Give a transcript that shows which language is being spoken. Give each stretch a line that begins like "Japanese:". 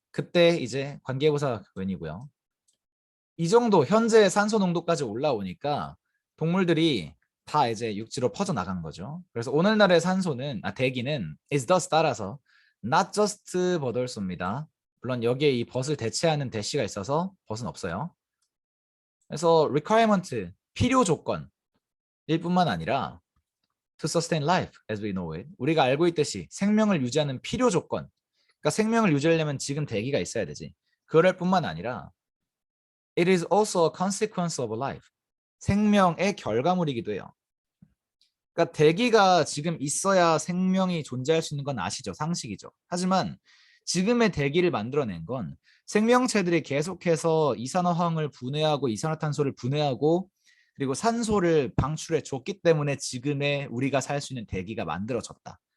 Korean: 그때 이제 관계부사 when이고요. 이 정도 현재 산소 농도까지 올라오니까 동물들이 다 이제 육지로 퍼져나간 거죠. 그래서 오늘날의 산소는 대기는
English: is thus
Korean: 따라서 not just but also입니다. 물론 여기에 이 but을 대체하는 대시가 있어서 but은 없어요. 그래서
English: requirement,
Korean: 필요 조건일 뿐만 아니라
English: to sustain life as we know it.
Korean: 우리가 알고 있듯이 생명을 유지하는 필요 조건. 그러니까 생명을 유지하려면 지금 대기가 있어야 되지. 그럴 뿐만 아니라
English: it is also a consequence of life.
Korean: 생명의 결과물이기도 해요. 그러니까 대기가 지금 있어야 생명이 존재할 수 있는 건 아시죠? 상식이죠. 하지만 지금의 대기를 만들어낸 건 생명체들이 계속해서 이산화황을 분해하고 이산화탄소를 분해하고 그리고 산소를 방출해 줬기 때문에 지금의 우리가 살 수 있는 대기가 만들어졌다.